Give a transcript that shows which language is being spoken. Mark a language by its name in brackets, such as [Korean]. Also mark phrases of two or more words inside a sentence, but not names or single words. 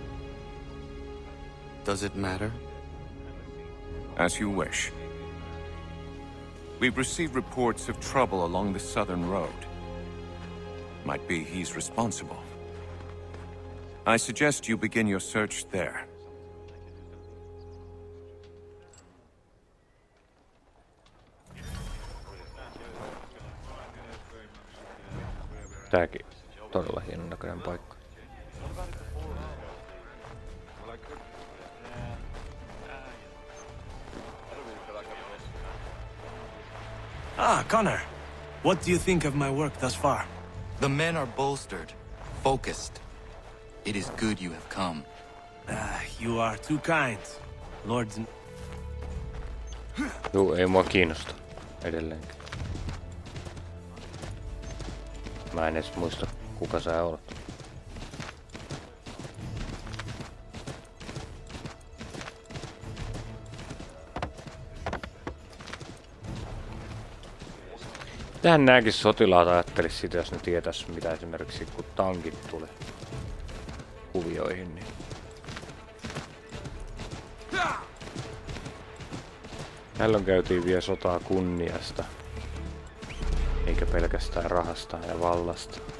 [English] Does it matter? As you wish. We've received reports of trouble along the southern road. Might be he's responsible. I suggest you begin your search there. [Finnish] Tääkin todella hienon näköinen paikka. [English] Ah, Connor. What do you think of my work thus far? The men are bolstered, focused. It is good you have come. You are too kind, Lord. [Finnish] Juu, ei mua kiinnosta edelleenkin. Mä en edes muista, kuka sä olet. Tähän nääkin sotilaat ajattelis sitä, jos ne tietäis mitä esimerkiksi kun tankit tulee kuvioihin, niin tällöin käytiin vielä sotaa kunniasta, eikä pelkästään rahasta ja vallasta.